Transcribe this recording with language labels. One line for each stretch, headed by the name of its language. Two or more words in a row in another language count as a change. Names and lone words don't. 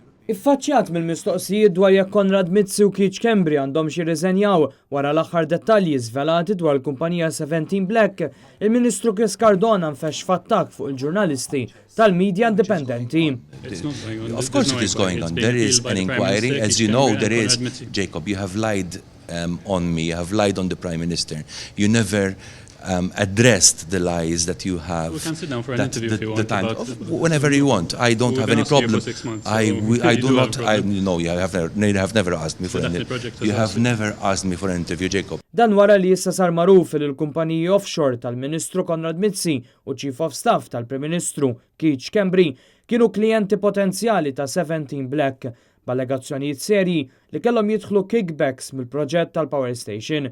Maltese: Iffaċċjat mill-mistoqsijiet dwar jekk Konrad Mizzi u Keith Schembri għandhom xi riżenjaw wara l-aħħar dettalji żvelati dwar il-kumpanija 17 Black, il-Ministru Chris Cardona nfexx f'attakk fuq il-ġurnalisti tal-medja indipendenti.
English: Of course it is going on. There is an inquiry. As you know, there is. Jacob, you have lied on me. You have lied on the Prime Minister. You never addressed the lies that you have. We can sit down for an interview if you want. Whenever you want. I don't have any problem. I do not. No, you have never asked me for an interview. You have never asked me for an interview, Jacob.
Maltese: Dan wara li issa sar magħruf li l-kumpaniji offshore tal-Ministru Konrad Mizzi u
English: Chief of Staff
Maltese: tal-Prim Ministru Keith Schembri kienu klijenti potenzjali ta' 17 Black b'allegazzjonijiet serji li kellhom jidħlu kickbacks mill-proġett tal-Power Station.